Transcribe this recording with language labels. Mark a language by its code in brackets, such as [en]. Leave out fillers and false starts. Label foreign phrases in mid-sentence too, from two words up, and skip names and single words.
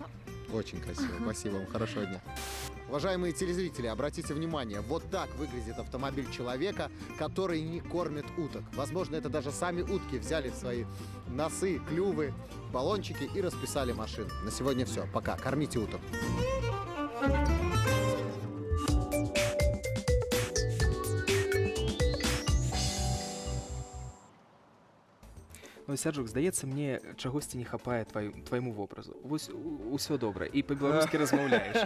[ru] Очень красиво. Спасибо вам. Хорошего дня. Уважаемые телезрители, обратите внимание, вот так выглядит автомобиль человека, который не кормит уток. Возможно, это даже сами утки взяли в свои носы, клювы, баллончики и расписали машину. На сегодня все. Пока. Кормите уток. [be] Ну, Сярджук, здаецца, мне чагосьці не хапае твайму вобразу. Вось усё добра, і па-беларускі размаўляеш.